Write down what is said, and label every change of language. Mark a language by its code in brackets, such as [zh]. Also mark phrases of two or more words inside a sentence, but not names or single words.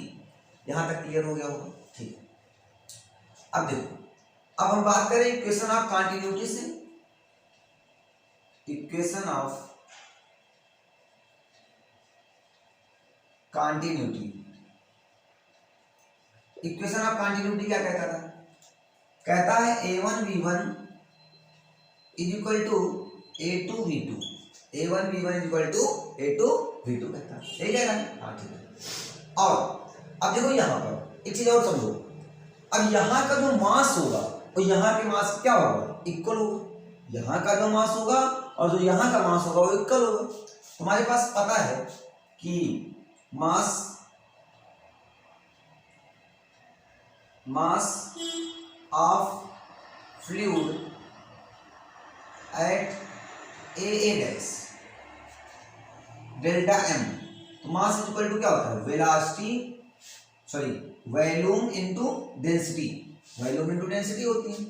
[hi] यहाँ तक क्लियर हो गया होगा, ठीक है। अब देखो, अब हम बात करें [en] equation of continuity [hi] से। [en] equation of continuity, equation of continuity [hi] क्या कहता था, कहता है [en] a1 v1 is equal to a2 v2, a1 v1 is equal to a2 v2 [hi] कहता है, यही कह रहा है, हाँ ठीक है। और अब देखो यहाँ पर एक चीज और समझो, अब यहाँ का जो मास होगा और यहाँ के मास क्या होगा, इक्वल होगा। यहाँ का जो मास होगा और जो यहाँ का मास होगा वो इक्वल होगा। तुम्हारे पास पता है कि [en] mass of fluid at a dash delta m, तो mass equal to [hi] क्या होता है, [en] volume into density, volume into density [hi] होती है।